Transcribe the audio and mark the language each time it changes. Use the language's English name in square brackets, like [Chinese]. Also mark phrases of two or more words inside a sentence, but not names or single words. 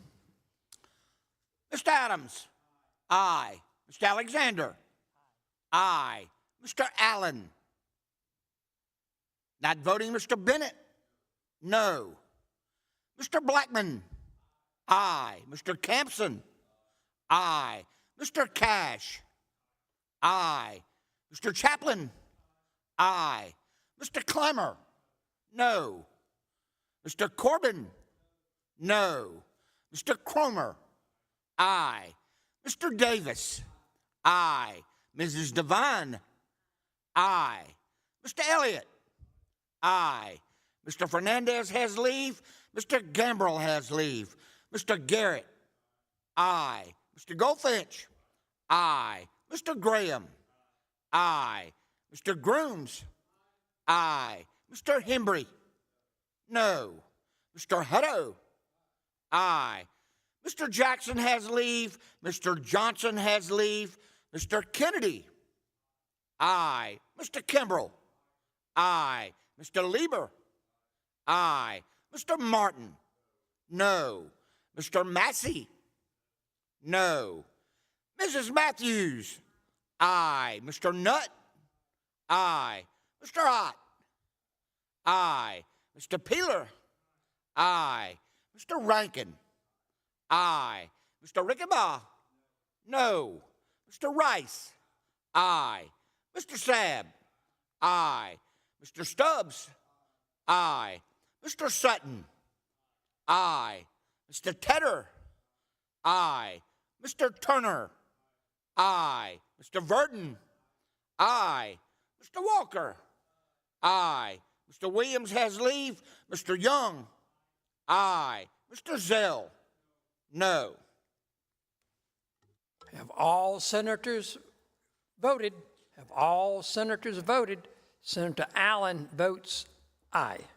[English] Mr. Adams? Aye. Mr. Alexander? Aye. Mr. Allen? Not voting, Mr. Bennett? No. Mr. Blackman? Aye. Mr. Campson? Aye. Mr. Cash? Aye. Mr. Chaplin? Aye. Mr. Clemmer? No. Mr. Corbin? No. Mr. Cromer? Aye. Mr. Davis? Aye. Mrs. Devine? Aye. Mr. Elliott? Aye. Mr. Fernandez has leave. Mr. Gambrell has leave. Mr. Garrett? Aye. Mr. Goldfinch? Aye. Mr. Graham? Aye. Mr. Grooms? Aye. Mr. Hembry? No. Mr. Hutto? Aye. Mr. Jackson has leave. Mr. Johnson has leave. Mr. Kennedy? Aye. Mr. Kimbrell? Aye. Mr. Lieber? Aye. Mr. Martin? No. Mr. Massey? No. Mrs. Matthews? Aye. Mr. Nutt? Aye. Mr. Ott? Aye. Mr. Peeler? Aye. Mr. Rankin? Aye. Mr. Rickenbaugh? No. Mr. Rice? Aye. Mr. Sabb? Aye. Mr. Stubbs? Aye. Mr. Sutton? Aye. Mr. Tedder? Aye. Mr. Turner? Aye. Mr. Verdon? Aye. Mr. Walker? Aye. Mr. Williams has leave. Mr. Young? Aye. Mr. Zell? No. Have all senators voted? Have all senators voted? Senator Allen votes aye.